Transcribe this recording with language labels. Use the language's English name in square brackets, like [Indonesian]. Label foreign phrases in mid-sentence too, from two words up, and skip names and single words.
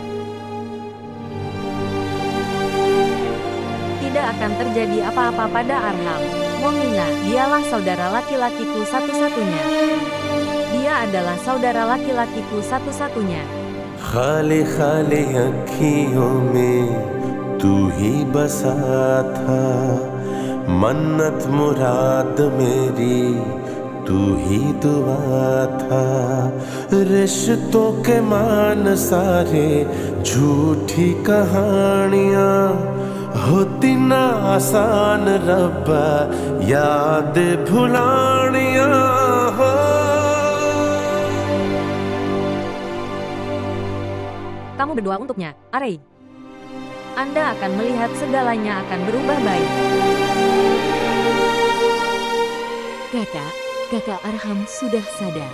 [Indonesian] Tidak akan terjadi apa-apa pada Arham. Momina, dialah saudara laki-lakiku satu-satunya. Dia adalah saudara laki-lakiku satu-satunya. [Hindi] खाली खाली अखियों में तू ही बसा था, मन्नत मुराद मेरी तू ही दुआ था। रिश्तों के मान सारे झूठी कहानियाँ, होती ना आसान रब्बा याद भुलानियाँ हो। [Indonesian] Kamu berdoa untuknya, Arey. Anda akan melihat segalanya akan berubah baik. Kakak Arham sudah sadar.